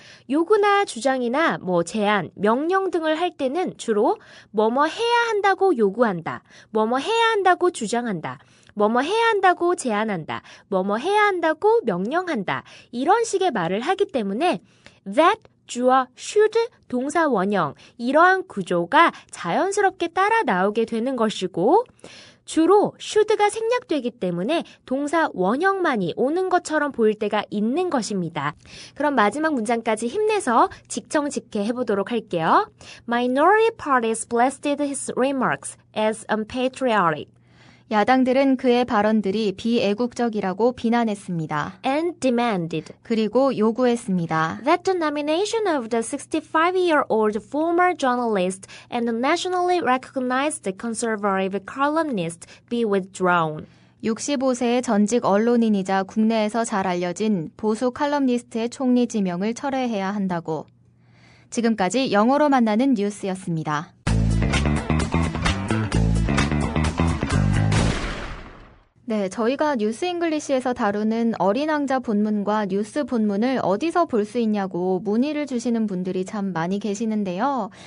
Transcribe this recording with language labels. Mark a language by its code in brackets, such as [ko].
[ko] 요구나 주장이나 제안, 명령 등을 할 때는 주로 뭐뭐 해야 한다고 요구한다, 뭐뭐 해야 한다고 주장한다, 뭐뭐 해야 한다고 제안한다, 뭐뭐 해야 한다고 명령한다 이런 식의 말을 하기 때문에 that 주어 should 동사 원형 이러한 구조가 자연스럽게 따라 나오게 되는 것이고 주로 should가 생략되기 때문에 동사 원형만이 오는 것처럼 보일 때가 있는 것입니다. 그럼 마지막 문장까지 힘내서 직청직해 해보도록 할게요. [en] Minority parties blasted his remarks as unpatriotic. [ko] 야당들은 그의 발언들이 비애국적이라고 비난했습니다. [en] And demanded. [ko] 그리고 요구했습니다. [en] That the nomination of the 65-year-old former journalist and nationally recognized conservative columnist be withdrawn. [ko] 65세의 전직 언론인이자 국내에서 잘 알려진 보수 칼럼니스트의 총리 지명을 철회해야 한다고. 지금까지 영어로 만나는 뉴스였습니다. 네, 저희가 뉴스 잉글리시에서 다루는 어린 왕자 본문과 뉴스 본문을 어디서 볼 수 있냐고 문의를 주시는 분들이 참 많이 계시는데요.